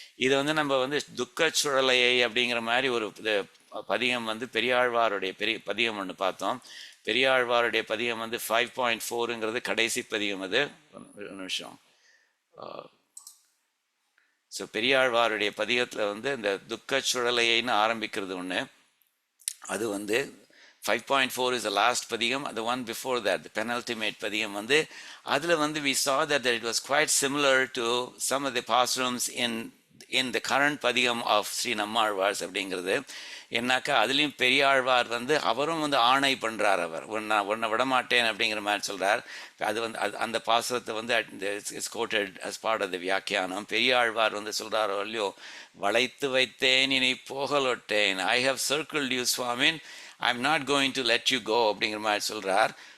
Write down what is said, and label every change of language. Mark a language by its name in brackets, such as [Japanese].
[Tamil] இது வந்து நம்ம வந்து துக்க சுழலையை அப்படிங்கிற மாதிரி ஒரு பதிகம் வந்து பெரியாழ்வாருடைய பதிகம் ஒன்று பார்த்தோம். பெரியாழ்வாருடைய பதிகம் வந்து 5.4ங்கிறது கடைசி பதிகம். அது ஒரு நிமிஷம். ஸோ பெரியாழ்வாருடைய பதிகத்தில் வந்து இந்த துக்க சுழலையைன்னு ஆரம்பிக்கிறது ஒன்று. அது வந்து [English] 5.4 is the last padiyam. The one before that, the penultimate padiyam, [Tamil] வந்து அதில் வந்து [English] we saw that it was quite similar to some of the pasrams in the current padiyam of Sri Nammalwars அப்படிங்கிறது. [Tamil] என்னாக்கா அதுலேயும் பெரியாழ்வார் வந்து அவரும் வந்து ஆணை பண்ணுறார். அவர் ஒன்றை விடமாட்டேன் அப்படிங்கிற மாதிரி சொல்கிறார். அது வந்து அந்த பாசுரத்தை வந்து [English] It's quoted as part of the வியாக்கியானம். [Tamil] பெரியாழ்வார் வந்து சொல்கிறாரோ இல்லையோ, வளைத்து வைத்தேன் இனி போகலொட்டேன், [English] I have circled you சுவாமின், I am not going to let you go [Tamil] அப்படிங்கிற மாதிரி சொல்கிறார்.